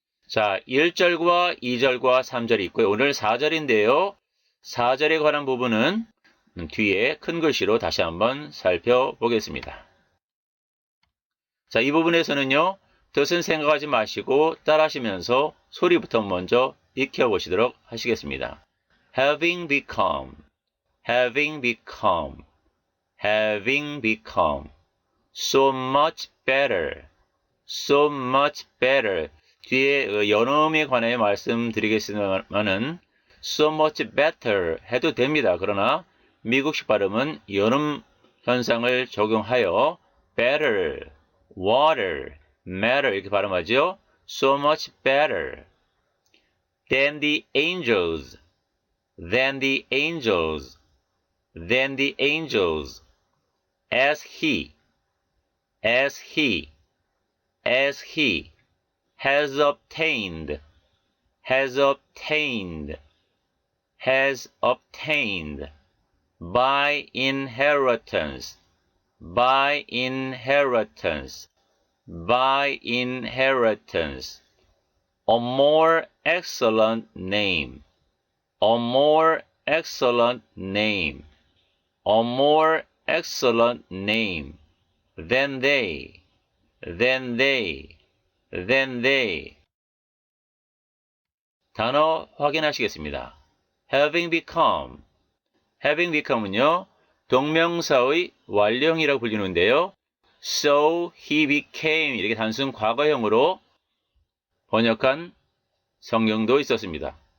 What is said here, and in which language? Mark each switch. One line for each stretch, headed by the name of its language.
Korean: 자, 1절과 2절과 3절이 있고요. 오늘 4절인데요. 4절에 관한 부분은 뒤에 큰 글씨로 다시 한번 살펴보겠습니다. 자, 이 부분에서는요. 뜻은 생각하지 마시고 따라하시면서 소리부터 먼저 익혀보시도록 하시겠습니다.
English: having become, having become, having become, so much better, so much better.
Korean: 뒤에 연음에 관해 말씀드리겠습니다만은
English: so much better
Korean: 해도 됩니다. 그러나 미국식 발음은 연음 현상을 적용하여 better, water, matter 이렇게 발음하죠.
English: so much better than the angels, than the angels, than the angels, as he, as he, as he has obtained, has obtained, has obtained, by inheritance, by inheritance, by inheritance, a more excellent name, a more excellent name, a more excellent name than they, than they, than they.
Korean: 단어 확인하시겠습니다.
English: having become, having become
Korean: 은요, 동명사의 완료형이라고 불리는데요.
English: so he became
Korean: 이렇게 단순 과거형으로 번역한 성경도 있었습니다.